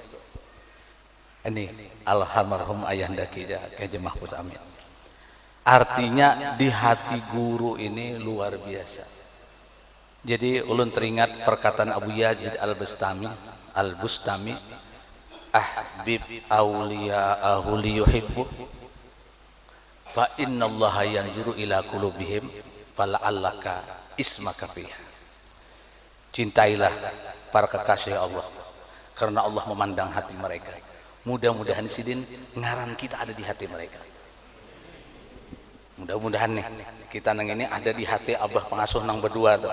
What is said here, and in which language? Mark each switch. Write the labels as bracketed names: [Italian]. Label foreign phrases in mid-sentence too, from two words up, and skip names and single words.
[Indonesian] Ini almarhum ayahanda kita Kiai Mahfuz Amin. Artinya di hati guru ini luar biasa. [Banjar] Jadi ulun teringat perkataan Abu Yazid Al-Bustami, [Arabic] أحبب أولياءه ليحبه فإن الله ينظر إلى قلوبهم فلعل اسمك فيها. [Indonesian] Cintailah para kekasih Allah karena Allah memandang hati mereka. [Banjar] Mudah-mudahan sidin ngaran kita ada di hati mereka. Mudah-mudahan nih kita nang ini ada di hati Abah Pengasuh nang berdua tuh.